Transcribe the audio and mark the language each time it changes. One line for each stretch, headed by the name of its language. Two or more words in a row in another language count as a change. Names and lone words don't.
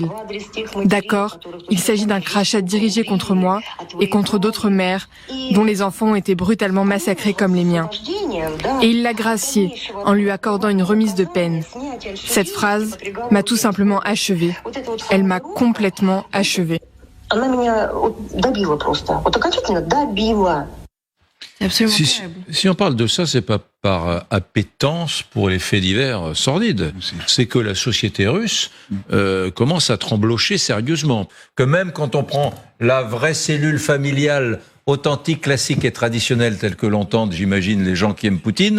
French: D'accord, il s'agit d'un crachat dirigé contre moi et contre d'autres mères dont les enfants ont été brutalement massacrés comme les miens. Et il l'a gracié en lui accordant une remise de peine. Cette phrase m'a tout simplement achevée. Elle m'a complètement achevée.
Russian: Она меня добила просто. Вот окончательно добила.
French: Si on parle de ça, c'est pas par appétence pour les faits divers sordides. C'est que la société russe commence à tremblocher sérieusement. Que même quand on prend la vraie cellule familiale authentique, classique et traditionnelle telle que l'entendent, j'imagine, les gens qui aiment Poutine.